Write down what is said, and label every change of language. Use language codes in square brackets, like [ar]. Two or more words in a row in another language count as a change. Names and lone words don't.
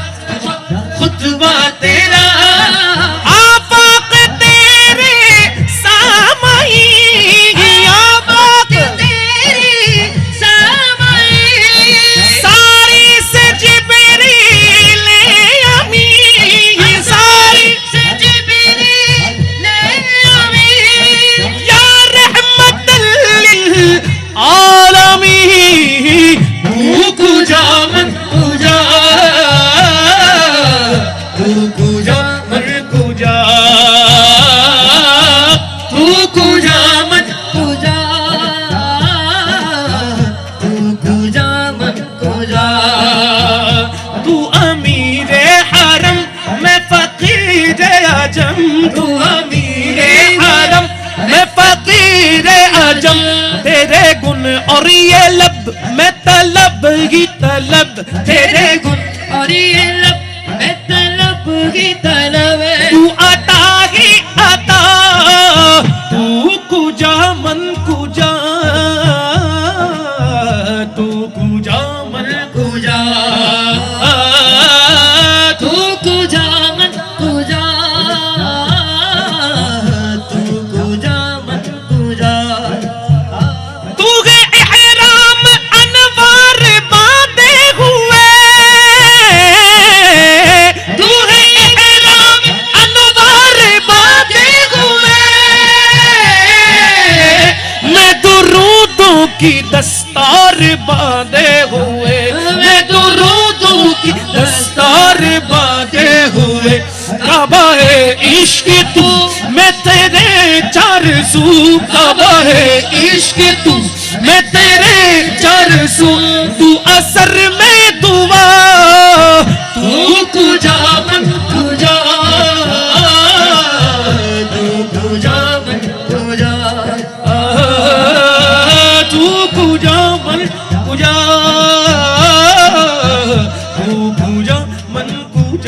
[ur] خطبہ تیرا آفاق تیرے سامعی آفاق تیرے سامعی ساری سے جبریل امین ساری سے جبریل امین [ar] یا رحمت [fa] للعالمین تو کجا من کجا تو کجا من کجا تو کجا من کجا تو کجا من کجا [ur] تو امیر حرم میں فقیر عجم تو امیر حرم میں فقیر عجم تیرے گن اور یہ لب میں طلب ہی طلب تیرے گن اور یہ لب میں طلب ہی طلب تو عطا ہی عطا [fa] تو کجا من کجا تو کجا من کجا تو کجا من کجا تو کجا من کجا [ur] تو ہے احرام انوار باندھے ہوئے تو ہے احرام انوار باندھے ہوئے میں درودوں کی دستار باندھے ہوئے میں درودوں کی دستار باندھے ہوئے کعبہ ہے عشق تو میں تیرے چار سو کعبہ ہے عشق تو میں تیرے چار سو تو اثر میں دعا [fa] تو کجا من کجا تو کجا من کجا تو کجا من کجا تو کجا من